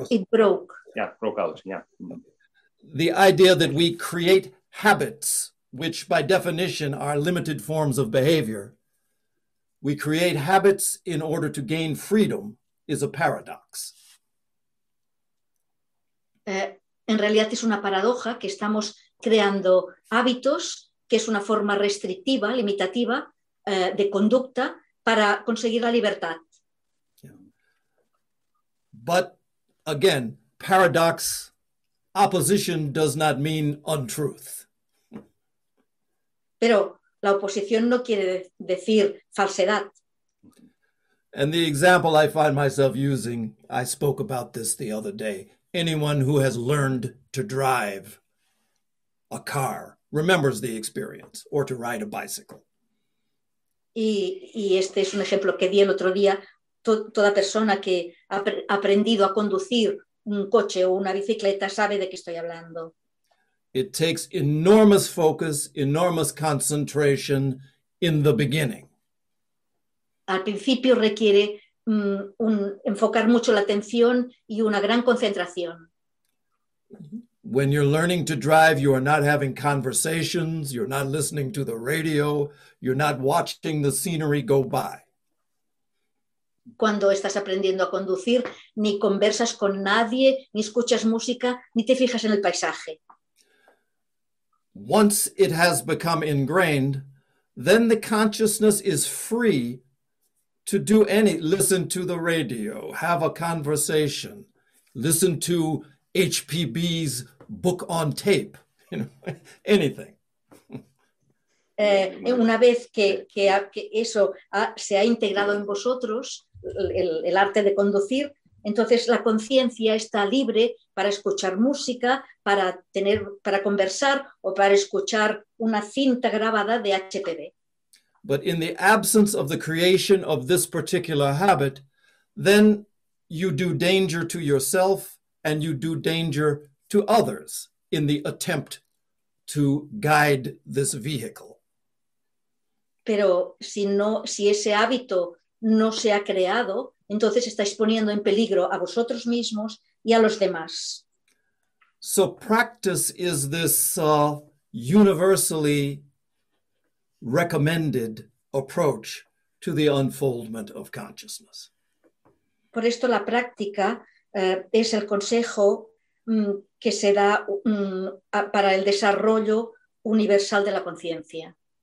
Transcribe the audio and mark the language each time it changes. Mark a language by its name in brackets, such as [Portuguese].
[English] It broke. Yeah, broke out. Yeah. The idea that we create habits, which by definition are limited forms of behavior, we create habits in order to gain freedom, is a paradox. [Spanish] En realidad es una paradoja que estamos creando hábitos, que es una forma restrictiva, limitativa, de conducta para conseguir la libertad. [English] Yeah. But again, paradox, opposition does not mean untruth. [Spanish] Pero la oposición no quiere decir falsedad. [English] And the example I find myself using, I spoke about this the other day. Anyone who has learned to drive a car remembers the experience, or to ride a bicycle. [Spanish] Y este es un ejemplo que di el otro día. Toda persona que ha aprendido a conducir un coche o una bicicleta sabe de qué estoy hablando. [English] It takes enormous focus, enormous concentration in the beginning. [Spanish] Al principio requiere enfocar mucho la atención y una gran concentración. [English] When you're learning to drive, you are not having conversations, you're not listening to the radio, you're not watching the scenery go by. [Spanish] Cuando estás aprendiendo a conducir, ni conversas con nadie, ni escuchas música, ni te fijas en el paisaje. [English] Once it has become ingrained, then the consciousness is free to do any, listen to the radio, have a conversation, listen to HPB's book on tape, you know, anything. [Spanish] Una vez que eso se ha integrado en vosotros, el arte de conducir, entonces la conciencia está libre para escuchar música, para conversar o para escuchar una cinta grabada de HPB. [English] But in the absence of the creation of this particular habit, then you do danger to yourself and you do danger to others in the attempt to guide this vehicle. [Spanish] Pero si ese hábito no se ha creado, entonces estáis poniendo en peligro a vosotros mismos y a los demás. [English] So practice is this universally recommended approach to the unfoldment of consciousness. [Spanish] Por esto la práctica es el consejo que se da para el desarrollo universal de la conciencia.